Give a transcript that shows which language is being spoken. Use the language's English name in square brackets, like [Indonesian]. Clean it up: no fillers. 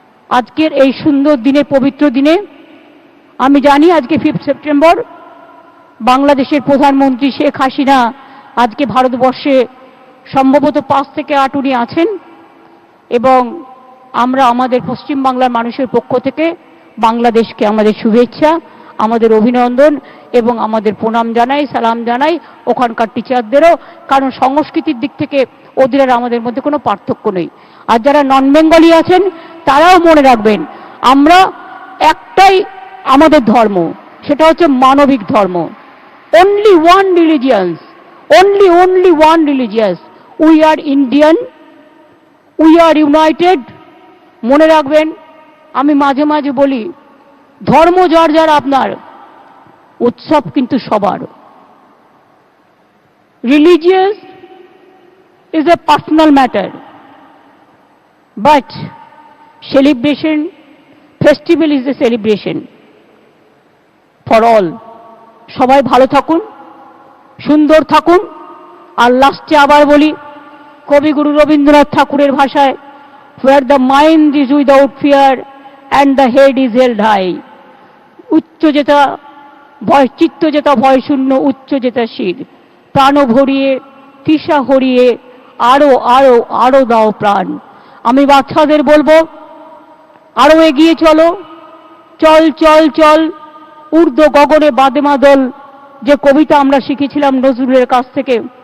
[Bangla] আজকের এই সুন্দর দিনে, পবিত্র দিনে, আমি জানি আজকে 5 সেপ্টেম্বর বাংলাদেশের প্রধানমন্ত্রী শেখ হাসিনা আজকে ভারতবর্ষে সম্ভবত 5 থেকে 8 উনি আছেন, এবং আমরা আমাদের পশ্চিমবাংলার মানুষের পক্ষ থেকে বাংলাদেশকে আমাদের শুভেচ্ছা, আমাদের অভিনন্দন এবং আমাদের প্রণাম জানাই, সালাম জানাই ওখানকার টিচারদেরও, কারণ সংস্কৃতির দিক থেকে ওদের আর আমাদের মধ্যে কোনো পার্থক্য নেই। আর যারা নন বেঙ্গলি আছেন তারাও মনে রাখবেন, আমরা একটাই আমাদের ধর্ম, সেটা হচ্ছে মানবিক ধর্ম। [English] only one religions, only one religious. We are Indian, we are united. [Bangla] মনে রাখবেন, আমি মাঝে মাঝে বলি, ধর্ম যার যার আপনার, উৎসব কিন্তু সবার। [English] Religious is a personal matter, but celebration, festival is a celebration for all. [Bangla] সবাই ভালো থাকুন, সুন্দর থাকুন। আর লাস্টে আবার বলি, কবিগুরু রবীন্দ্রনাথ ঠাকুরের ভাষায়, [English] where the mind is without fear and the head is held high. [Bangla] উচ্চ যেটা ভয়, চিত্ত যেটা ভয় শূন্য, উচ্চ যেটা শির, প্রাণ ভরিয়ে তৃষা হরিয়ে আরো আরো আরো দাও প্রাণ। আমি বাচ্চাদের বলবো, আরো এগিয়ে চলো, চল চল চল, ঊর্ধ্ব গগনে বাদে মাদল, যে কবিতা আমরা শিখেছিলাম নজরুলের কাছ থেকে।